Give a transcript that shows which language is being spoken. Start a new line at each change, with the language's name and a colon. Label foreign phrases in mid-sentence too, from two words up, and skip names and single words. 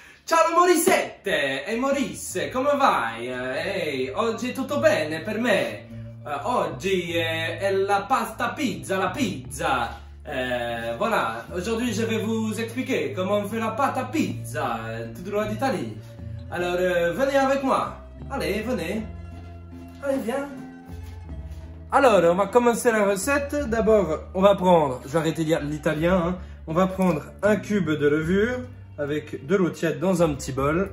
Italian: Ciao Morissette! Ehi Morisse, come vai? Oggi tutto bene per me? Oggi è la pasta pizza, la pizza.
French: Voilà, aujourd'hui je vais vous expliquer comment on fait la pâte à pizza, tout droit d'Italie. Alors venez avec moi. Allez, venez. Allez, viens. Alors, on va commencer la recette. D'abord, on va prendre, je vais arrêter l'italien, hein. On va prendre un cube de levure avec de l'eau tiède dans un petit bol.